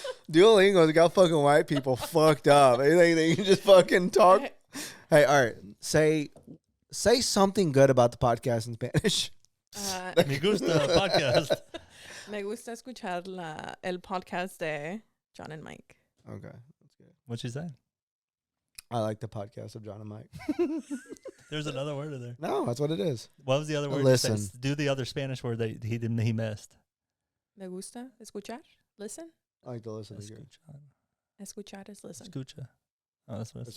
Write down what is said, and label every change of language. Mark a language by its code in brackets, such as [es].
[en] Duolingo's got fucking white people fucked up. They think they can just fucking talk. Hey, all right. Say something good about the podcast in Spanish. [es] Me gusta podcast. Me gusta escuchar el podcast de Jon and Mike. [en] Okay, that's good. What'd you say? I like the podcast of Jon and Mike. There's another word in there. No, that's what it is. What was the other word? Listen. You said? Do the other Spanish word that he missed. [es] Me gusta escuchar. [en] Listen. I like to listen to you. Escuchar is listen. Escucha. Oh, that's what it's.